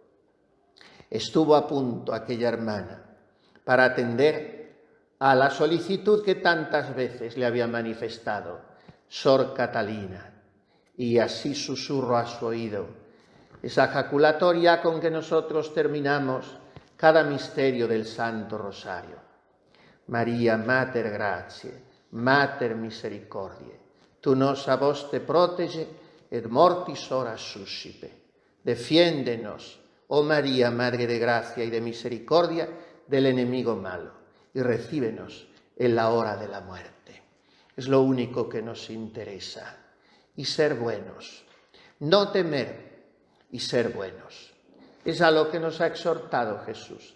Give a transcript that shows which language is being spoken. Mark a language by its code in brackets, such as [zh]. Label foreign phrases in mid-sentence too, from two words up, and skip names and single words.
[es] Estuvo a punto aquella hermana para atender a la solicitud que tantas veces le había manifestado Sor Catalina, y así susurró a su oído esa jaculatoria con que nosotros terminamos cada misterio del Santo Rosario: [la] María Mater Gratiae, Mater Misericordiae, tu nos a vos te protege et mortis ora suscipe. [es] Defiéndenos, oh María, Madre de Gracia y de Misericordia, del enemigo malo, y recíbenos en la hora de la muerte. Es lo único que nos interesa. Y ser buenos, no temer y ser buenos. Es a lo que nos ha exhortado Jesús.